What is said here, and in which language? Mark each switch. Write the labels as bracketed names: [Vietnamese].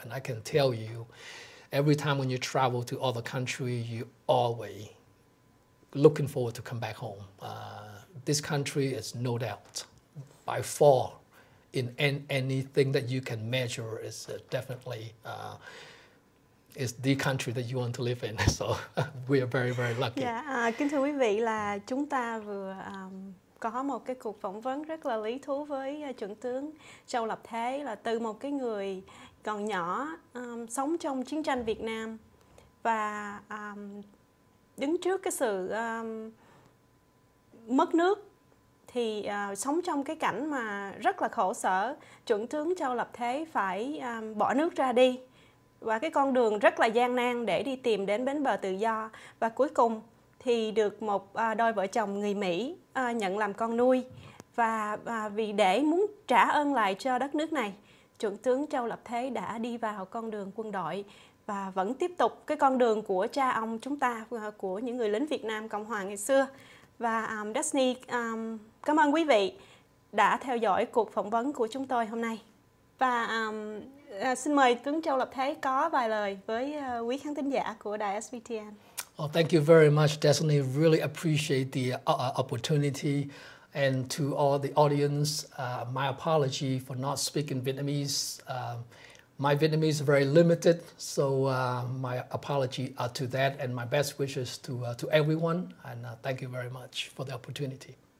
[English] And I can tell you, every time when you travel to other countries, you always looking forward to come back home. This country is no doubt, by far, in anything that you can measure, is definitely is the country that you want to live in. So we are very, very lucky. [Vietnamese] Dạ, kính thưa quý vị, là chúng ta vừa có một cái cuộc phỏng vấn rất là lý thú với Chuẩn tướng Châu Lập Thế, là từ một cái người còn nhỏ sống trong chiến tranh Việt Nam và đứng trước cái sự mất nước, thì sống trong cái cảnh mà rất là khổ sở. Chuẩn tướng Châu Lập Thế phải bỏ nước ra đi, và cái con đường rất là gian nan để đi tìm đến bến bờ tự do. Và cuối cùng thì được một đôi vợ chồng người Mỹ nhận làm con nuôi. Và vì để muốn trả ơn lại cho đất nước này, Chuẩn tướng Châu Lập Thế đã đi vào con đường quân đội và vẫn tiếp tục cái con đường của cha ông chúng ta, của những người lính Việt Nam Cộng hòa ngày xưa. Và Daphne cảm ơn quý vị đã theo dõi cuộc phỏng vấn của chúng tôi hôm nay. Và xin mời tướng Châu Lập Thế có vài lời với quý khán thính giả của đài SVTN. [English] Well, thank you very much, Destiny. Really appreciate the opportunity. And to all the audience, my apology for not speaking Vietnamese. My Vietnamese is very limited, so my apology to that, and my best wishes to everyone. And thank you very much for the opportunity.